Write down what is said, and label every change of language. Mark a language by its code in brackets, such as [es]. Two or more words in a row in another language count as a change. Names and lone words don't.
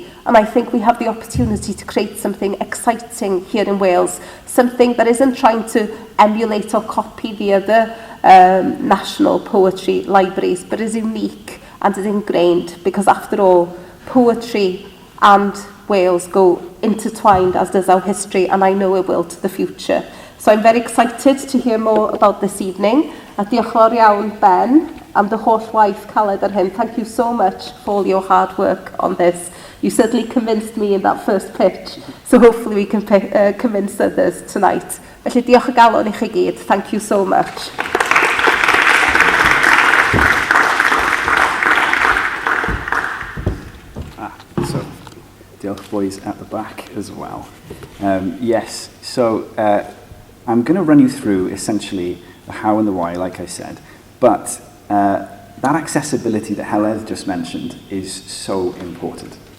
[en] And I think we have the opportunity to create something exciting here in Wales, something that isn't trying to emulate or copy the other national poetry libraries, but is unique and is ingrained, because after all, poetry and Wales go intertwined, as does our history, and I know it will to the future. So I'm very excited to hear more about this evening. [cy] A diolch yn fawr iawn, Ben, [en] and the [cy] holl waith caled ar hyn. [en] Thank you so much for all your hard work on this. You certainly convinced me in that first pitch, so hopefully we can convince others tonight. [cy] Felly diolch o galon I chi gyd. [en] Thank you so much. Diolch boys at the back as well. Yes, so I'm going to run you through essentially the how and the why, like I said, but that accessibility that Heledd just mentioned is so important.